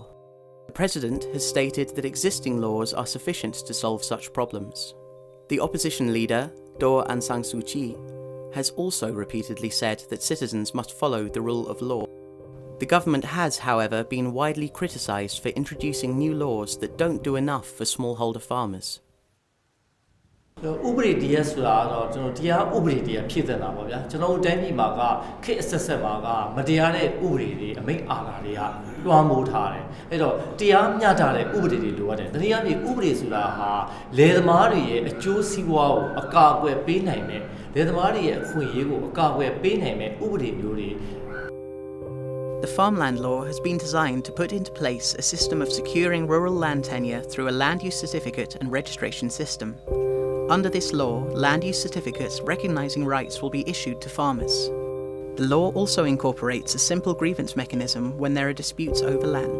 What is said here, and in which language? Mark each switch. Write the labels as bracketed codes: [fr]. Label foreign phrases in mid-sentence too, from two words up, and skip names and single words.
[en] The President has stated that existing laws are sufficient to solve such problems. The opposition leader, Do Aung San Suu Kyi, has also repeatedly said that citizens must follow the rule of law. The government has, however, been widely criticised for introducing new laws that don't do enough for smallholder farmers. [my] ဥပဒေတရားဆိုတာတော့ကျွန်တော်တရားဥပဒေတရားဖြစ်တဲ့တာပေါ့ဗျာကျွန်တော်တို့တိုင်းပြည်မှာကခေတ်အဆက်ဆက်မှာကမတရားတဲ့ဥပဒေတွေအမိန့်အာဏာတွေကလွှမ်းမိုးထားတယ်အဲ့တော့တရားမျှတတဲ့ဥပဒေတွေလိုအပ်တယ်တနည်းအားဖြင့်ဥပဒေဆိုတာဟာလယ်သမားတွေရဲ့အကျိုးစီးပွားကိုအကာအကွယ်ပေးနိုင်မယ်လယ်သမားတွေရဲ့အခွင့်အရေးကိုအကာအကွယ်ပေးနိုင်မယ်ဥပဒေမျိုးတွေ [en] The Farmland Law has been designed to put into place a system of securing rural land tenure through a land use certificate and registration system. Under this law, land use certificates recognising rights will be issued to farmers. The law also incorporates a simple grievance mechanism when there are disputes over land.